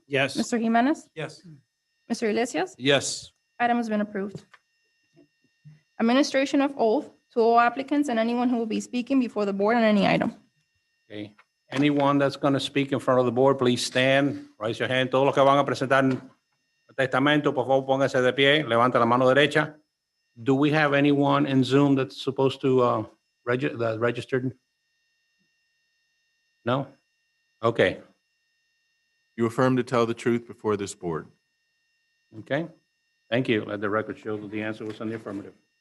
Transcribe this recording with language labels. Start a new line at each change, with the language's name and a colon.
English: Yes. Mr. Jimenez? Yes. Mr. Iglesias? Yes. Item has been approved. Administration of oath to all applicants and anyone who will be speaking before the board on any item. Okay. Anyone that's going to speak in front of the board, please stand, raise your hand.
Spanish: Todos los que van a presentar el testamento, por favor, pónganse de pie, levanta la mano derecha.
English: Do we have anyone in Zoom that's supposed to registered? No? Okay. You affirm to tell the truth before this board. Okay. Thank you. Let the record show that the answer was in the affirmative.